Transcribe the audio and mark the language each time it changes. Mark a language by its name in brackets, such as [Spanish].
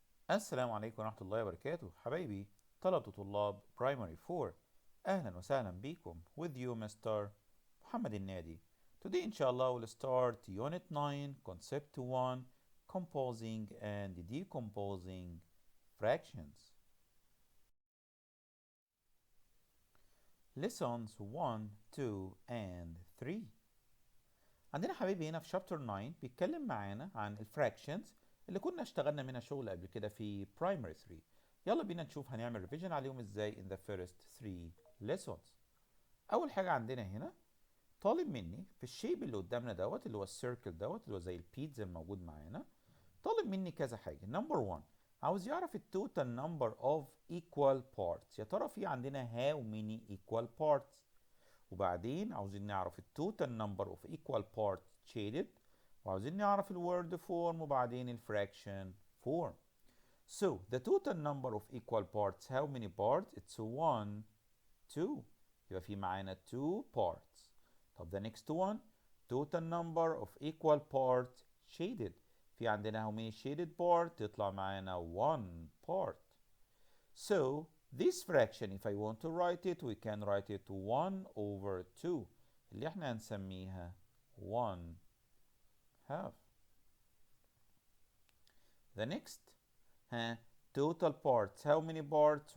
[Arabic] السلام عليكم ورحمة الله وبركاته حبايبي طلبة طلاب Primary 4. أهلا وسهلا بكم [English] with you Mr. Mohamed El-Nady. Today inshallah we'll start Unit 9 Concept 1 Composing and Decomposing Fractions. Lessons 1, 2 and 3. [Arabic] عندنا حبايبي هنا في شابتر 9 بيتكلم معانا عن الفراكشنز اللي كنا اشتغلنا منها شغل قبل كده في برايمري 3. يلا بينا نشوف هنعمل ريفيجن عليهم ازاي [English] in the first 3 lessons. [Arabic] اول حاجه عندنا هنا طالب مني في الشيب اللي قدامنا دوت اللي هو السيركل دوت اللي هو زي البيتزا الموجود معانا. طالب مني كذا حاجه. نمبر 1 عاوز يعرف التوتال نمبر اوف [English] equal parts. [Arabic] يا ترى في عندنا [English] how many equal parts. [Arabic] وبعدين عاوزين نعرف التوتال نمبر اوف [English] equal parts shaded. [Arabic] وعاوزين نعرف الورد فورم وبعدين الفراكشن فورم. [English] So the total number of equal parts, how many parts? It's 1, 2. [Arabic] يبقى في معانا 2 parts. [English] طب the next one, total number of equal parts shaded. [Arabic] في عندنا [English] how many shaded part? [Arabic] تطلع معانا 1 part. [English] So this fraction, if I want to write it, we can write it 1 over 2 [Arabic] اللي احنا هنسميها [English] 1 half. The next, total parts. How many parts?